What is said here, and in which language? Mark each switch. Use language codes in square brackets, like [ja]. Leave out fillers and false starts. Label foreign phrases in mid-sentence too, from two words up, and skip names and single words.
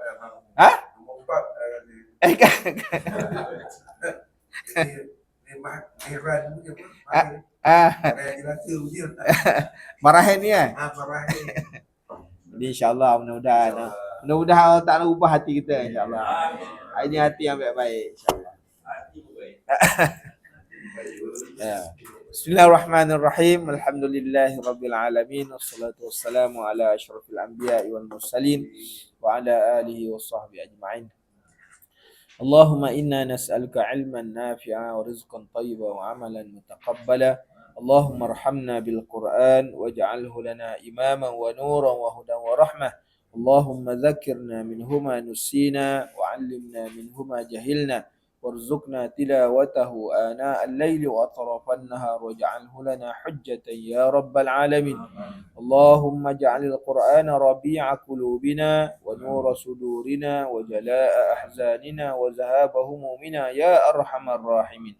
[ms] Marahan ni kan? Jadi insya-Allah mudah-mudahan Allah Ta'ala ubah hati kita, insya-Allah. Ini hati yang baik-baik, insya-Allah. [ar] Bismillahirrahmanirrahim. الحمد لله رب العالمين والصلاة والسلام على أشرف الأنبياء والمرسلين وعلى آله وصحبه أجمعين. اللهم إنا نسألك علما نافعا ورزقا طيبا وعملا متقبلا. اللهم ارحمنا بالقرآن واجعله لنا إماما ونورا وهدى ورحمة. اللهم ذكرنا منه ما نسينا وعلمنا منه ما جهلنا. وارزقنا تلاوته آناء الليل وأطراف النهار واجعله لنا حجة يا رب العالمين. اللهم اجعل القرآن ربيع قلوبنا ونور صدورنا وجلاء أحزاننا وذهاب همومنا يا أرحم الراحمين.